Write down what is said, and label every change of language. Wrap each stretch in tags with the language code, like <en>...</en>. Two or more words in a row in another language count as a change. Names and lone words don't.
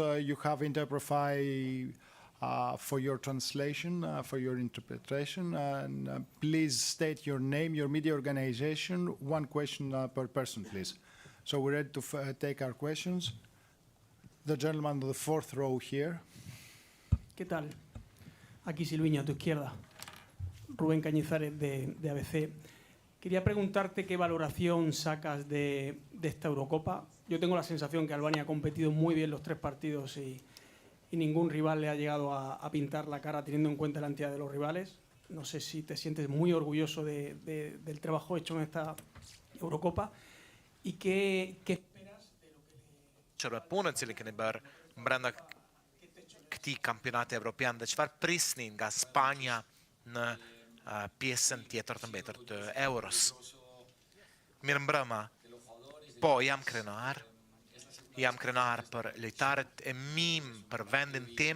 <en>You have interpreted for your translation, for your interpretation. And please state your name, your media organization, one question per person, please. So we're ready to take our questions. The gentleman on the fourth row here.</en> <es>¿Qué tal? Aquí Silviño, a tu izquierda. Rubén Cañizares de ABC. Quería preguntarte qué valoración sacas de esta Eurocopa. Yo tengo la sensación que Albania ha competido muy bien los 3 partidos y ningún rival le ha llegado a pintar la cara teniendo en cuenta la entidad de los rivales. No sé si te sientes muy orgulloso del trabajo hecho en esta Eurocopa y qué esperas de lo que le...</es> <sq>Punët cilin keni bërë brenda këtij kampionati evropian dhe çfarë prisni nga Spanja në pjesën tjetër të mbetur të Euros. Mirëmbrëma. Po, jam krenar për lojtarët e mim, për vendin tim.</sq>